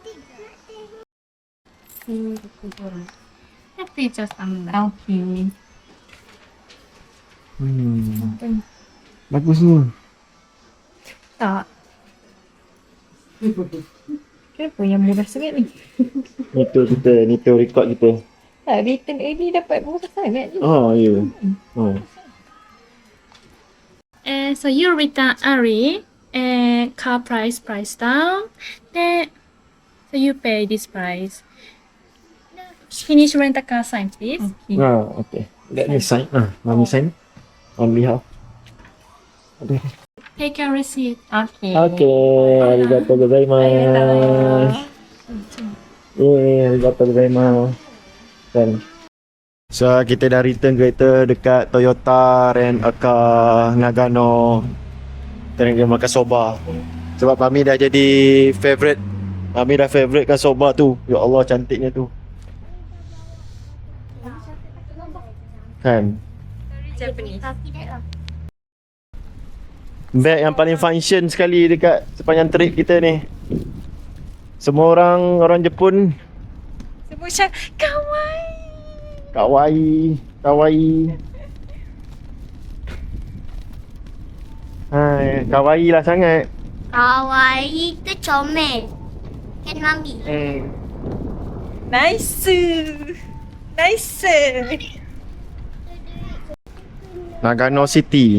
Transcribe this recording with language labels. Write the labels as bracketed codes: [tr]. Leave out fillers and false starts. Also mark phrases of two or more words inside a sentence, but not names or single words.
[en] Tapi just downhill. [ms] Bagus ni. Tak. Kenapa yang murah sangat ni? Ni tu record kita. Tak, [en] return early [ms] dapat murah sangat ni. Oh, ya. Oh. [en] So you return early and car price down. Then so you pay this price. Finish rent a car sign, please. Okay. Let me sign. Mami sign. On behalf. Okay. Take your receipt. Okay. Okay. [ja] ありがとうございます。ありがとうございます. [ms] Then. So kita dah return kereta dekat Toyota Rent a Car Nagano. Kita nak makan soba. Sebab Mami dah jadi favourite. Mami dah favourite kan soba tu. Ya Allah cantiknya tu. Kan? Japanese. Bag yang paling function sekali dekat sepanjang trip kita ni. Semua orang Jepun Semua macam kawaii. kawaii. Hai, kawaii lah sangat. Kawaii tu comel. Kan Mami? Nice. Nagano City.